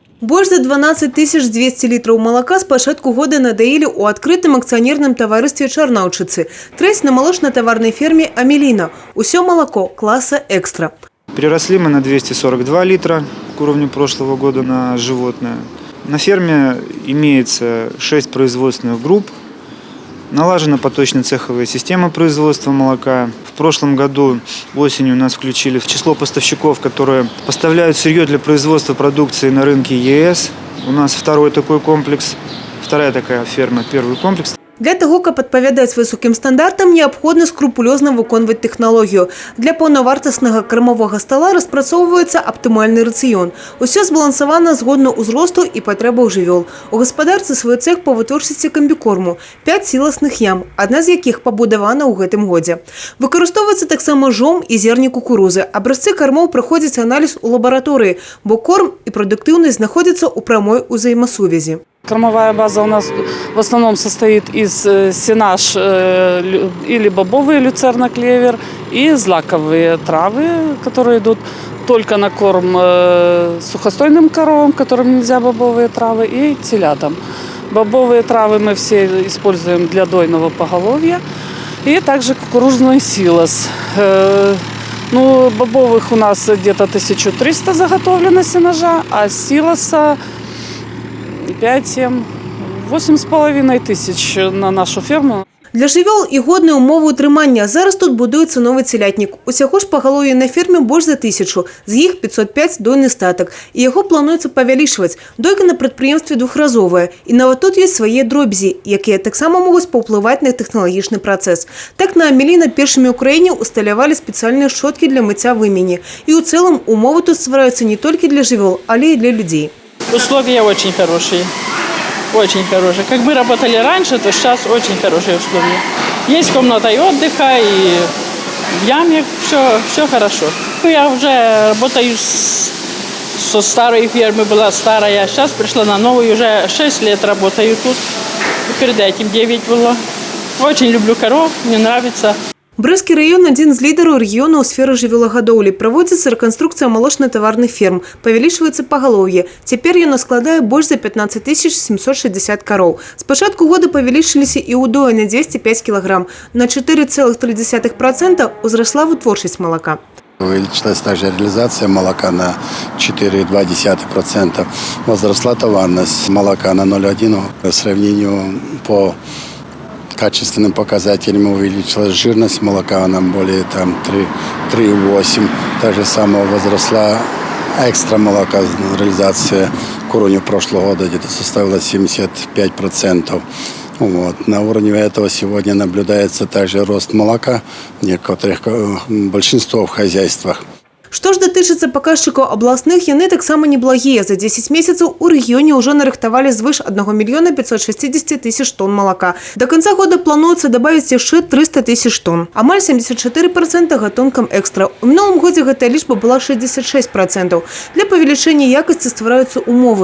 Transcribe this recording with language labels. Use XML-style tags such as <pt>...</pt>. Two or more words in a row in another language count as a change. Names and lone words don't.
<be>Больш за 12 200 літраў малака з пачатку года надаілі ў адкрытым акцыянерным таварыстве Чарнаўчыцы. Трэць на малочна-таварнай ферме «Амелина».</be> <ru>Усё молоко класса «Экстра». Приросли мы на 242 литра к уровню прошлого года на животное. На ферме имеется 6 производственных групп. Налажена поточная цеховая система производства молока. В прошлом году осенью нас включили в число поставщиков, которые поставляют сырье для производства продукции на рынке ЕС. У нас второй такой комплекс, вторая такая ферма, первый комплекс. Для того,</ru> <be>каб адпавядаць высокім стандартам, неабходна скрупулёзна выконваць тэхналогію. Для паўнавартаснага кармовага стала распрацоўваецца аптымальны рацыён. Усё збалансавана згодна ўзросту і патрэбаў жывёл. У гаспадарцы свой цэх па вытворчасці камбікорму, 5 сіласных ям, адна з якіх пабудавана ў гэтым годзе. Выкарыстоўваецца таксама жом і зерні кукурузы. Абразцы кармоў праходзяць аналіз у лабараторыі, бо корм і прадуктыўнасць знаходзяцца ў прамой узаемасувязі.</be> <ru>Кормовая база у нас в основном состоит из сенаж или бобовые люцерна-клевер и злаковые травы, которые идут только на корм сухостойным коровам, которым нельзя бобовые травы, и телятам. Бобовые травы мы все используем для дойного поголовья и также кукурузный силос. Бобовых у нас где-то 1300 заготовлено сенажа, а силоса 5-7, 8,5 тысяч на нашу ферму.</ru> <be>Для жывёл і годныя ўмовы ўтрымання. Зараз тут будуецца новы целятнік. Усяго ж пагалоўя на ферме больш за 1000, з іх 505 дойны статак. І яго плануецца павялічваць. Дойка на прадпрыемстве двухразовая. І нават тут ёсць свае дробязі, якія таксама могуць паўплываць на тэхналагічны працэс. Так на «Амелина» першымі ў краіне усталявалі спецыяльныя шчоткі для мыцця вымені. І ў цэлым умовы тут ствараюцца не толькі для жывёл, але і для людзей.</be> <ru>Условия очень хорошие. Очень хорошие. Как мы работали раньше, то сейчас очень хорошие условия. Есть комната и отдыха, и в яме все хорошо. Я уже работаю со старой фермы, была старая, сейчас пришла на новую, уже 6 лет работаю тут. И перед этим 9 было. Очень люблю коров, мне нравится.</ru> <be>Брэсцкі раён – адзін з лідараў рэгіёна ў сферы жывёлагадоўлі. Праводзіцца рэканструкцыя малочна-таварных ферм. Павялічваецца пагалоўе. Цяпер яно складае больш за 15 760 кароў. З пачатку года павялічыліся і ўдоі на 205 кг. На 4,3% узрасла вытворчасць молока.</be> <ru>Увеличилась также реализация молока на 4,2%. Возросла товарность молока на 0,1%. В сравнению по качественным показателям увеличилась жирность молока, она более 3,8. Также самое возросла экстра молока, реализация к уровню прошлого года где-то составила 75%. На уровне этого сегодня наблюдается также рост молока в некоторых, большинство в хозяйствах.</ru> <be>Што ж датычыцца паказчыкаў абласных, яны таксама неблагія. За 10 месяцаў у рэгіёне ўжо нарыхтавалі звыш 1 560 000 тонн малака.</be> <ru>До конца года</ru> <be>плануецца дабавіць яшчэ 300 000 тонн. Амаль 74% гатункам экстра. У мінулым годзе гэтая лічба была 66%. Для павелічэння якасці ствараюцца умовы.</be>